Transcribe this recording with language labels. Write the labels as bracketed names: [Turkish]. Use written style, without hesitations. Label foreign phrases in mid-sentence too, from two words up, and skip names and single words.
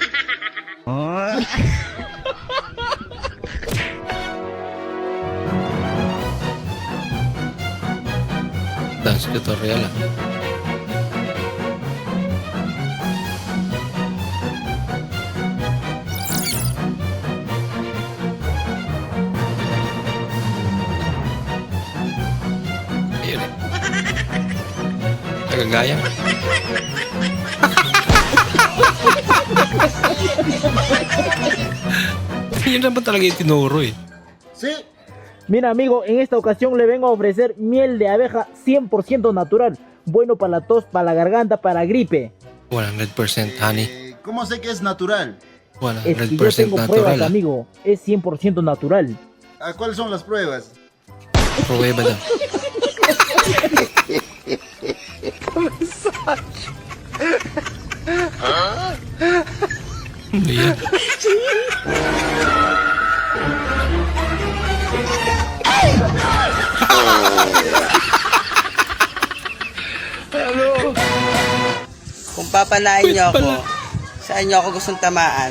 [English] Dance tutorial [Filipino] Ayun eh. Nagagaya. Yun naman talaga yung tinuro eh. [Spanish] Mira amigo, en esta ocasión le vengo a ofrecer miel de abeja 100% natural, bueno para la tos, para la garganta, para gripe. [English] 100% honey. [Spanish] ¿Cómo sé que es natural? 100% Es que yo tengo natural. pruebas, amigo, es 100% natural. ¿Cuáles son las pruebas? [Filipino] Prueba daw. Ano yan? Kung papanain niyo ako, saan niyo ako gustong tamaan?